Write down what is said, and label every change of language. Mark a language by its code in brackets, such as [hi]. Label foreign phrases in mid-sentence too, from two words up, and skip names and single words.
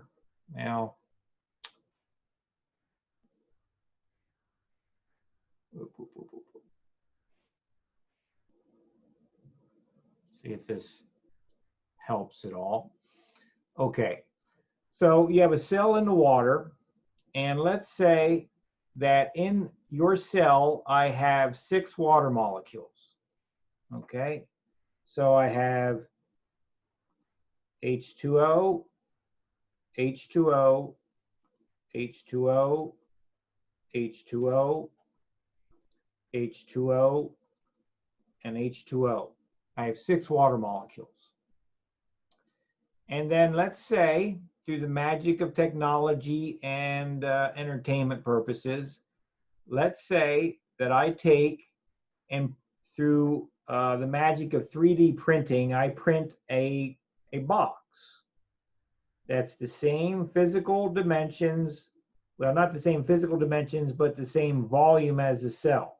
[en] Now, see if this helps at all. Okay, so you have a cell in the water, and let's say that in your cell, I have 6 water molecules. Okay, so I have H2O, H2O, H2O, H2O, H2O, and H2O. I have 6 water molecules. And then let's say, through the magic of technology and entertainment purposes, let's say that I take and through the magic of 3D printing, I print a box that's the same physical dimensions, well, not the same physical dimensions, but the same volume as the cell.